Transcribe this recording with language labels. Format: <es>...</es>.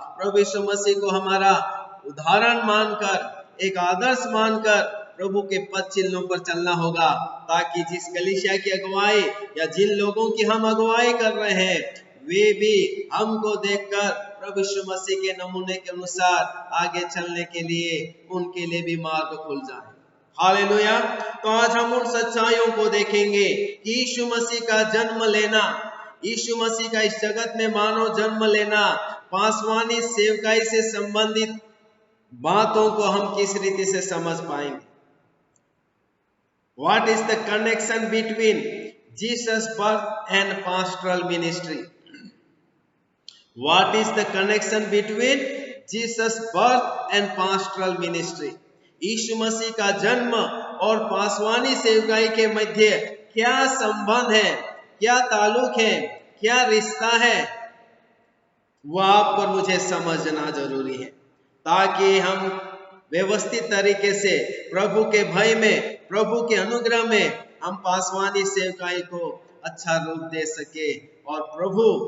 <hi>प्रभु यीशु मसीह को हमारा उदाहरण मानकर, एक आदर्श मानकर प्रभु के पद चिन्हों पर चलना होगा, ताकि जिस कलीसिया की अगुवाई या जिन लोगों की हम अगुवाई कर रहे हैं वे भी हमको देखकर प्रभु यीशु मसीह के नमूने के अनुसार आगे चलने के लिए उनके लिए भी मार्ग खुल जाए। हालेलुया। तो आज हम उन सच्चाइयों को देखेंगे कि यीशु मसीह का जन्म लेना, यीशु मसीह का इस जगत में मानव जन्म लेना, पासवानी सेवकाई से संबंधित बातों को हम किस रीति से समझ पाएंगे।</hi> <en>What is the connection between Jesus' birth and pastoral ministry? What is the connection between Jesus' birth and pastoral ministry?</en> <hi>यीशु मसीह का जन्म और पासवानी सेवकाई के मध्य क्या संबंध है, क्या ताल्लुक है, क्या रिश्ता है, वह आपको मुझे समझना जरूरी है, ताकि हम व्यवस्थित तरीके से प्रभु के भय में, प्रभु के अनुग्रह में हम पासवानी सेवकाई को अच्छा रूप दे सके और प्रभु</hi>